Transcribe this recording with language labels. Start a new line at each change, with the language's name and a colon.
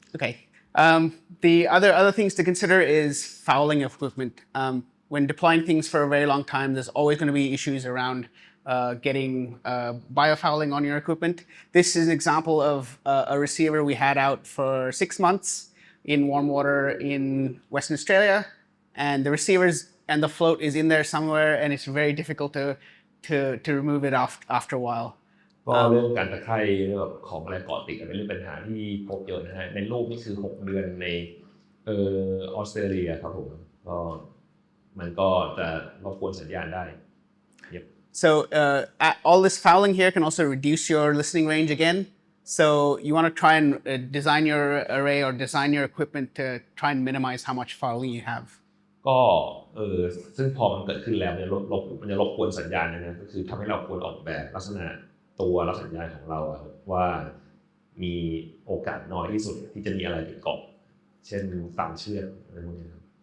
English: Okay. The other things to consider is fouling of equipment. When deploying things for a very long time, there's always going to be issues around getting biofouling on your equipment. This is an example of a receiver we had out for 6 months in warm water in Western Australia, and the receivers and the float is in there somewhere, and it's very difficult to remove it after a while.
Thai: ก็เรื่องการตะไคร่ของอะไรเกาะติดเป็นเรื่องปัญหาที่พบเยอะนะฮะในโลกนี่คือ6 เดือนในออสเตรเลียครับผมก็มันก็จะรบกวนสัญญาณได้ yep.
English: So all this fouling here can also reduce your listening range again. So you want to try and design your array or design your equipment to try and minimize how much fouling you have.
Thai: ก็ซึ่งพอมันเกิดขึ้นแล้วมันจะรบกวนสัญญาณนะก็คือทำให้เราควรออกแบบลักษณะตัวรับสัญญาณของเราว่ามีโอกาสน้อยที่สุดที่จะมีอะไรติดเกาะเช่นฝังเชือกอะไรพวกนี้ครับ